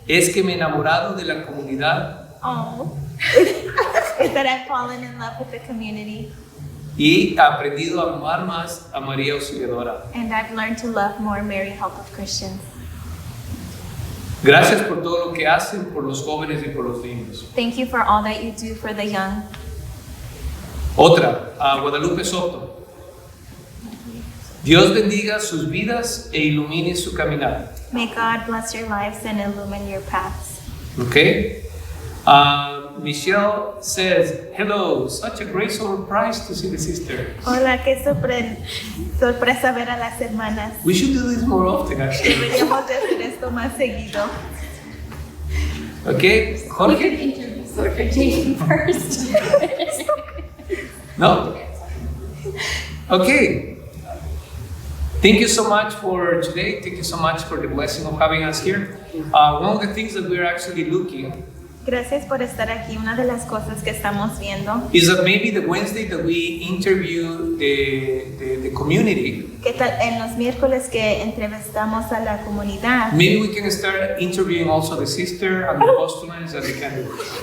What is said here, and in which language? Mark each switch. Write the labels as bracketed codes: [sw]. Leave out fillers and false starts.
[es] Es que me he enamorado de la comunidad. Oh. [en] Is that I've fallen in love with the community. [es] Y he aprendido a amar más a María Auxiliadora. [en] And I've learned to love more Mary Help of Christians. [es] Gracias por todo lo que hacen por los jóvenes y por los niños. [en] Thank you for all that you do for the young. [es] Otra, a Guadalupe Soto. Dios bendiga sus vidas e ilumine su caminar. [en] May God bless your lives and illumine your paths. Okay. Michelle says, hello, such a great surprise to see the sister. [es] Hola, qué sorpresa ver a las hermanas. [en] We should do this more often, actually. [es] Deberíamos de hacer esto más seguido. [en] Okay, Jorge? We could introduce Jorge Jane first. No? Okay. Thank you so much for today. Thank you so much for the blessing of having us here. One of the things that we're actually looking [es] Gracias por estar aquí. Una de las cosas que estamos viendo [en] is that maybe the Wednesday that we interview the community, [es] que tal en los miércoles que entrevistamos a la comunidad, [en] maybe we can start interviewing also the sister and the postulants and the candidates.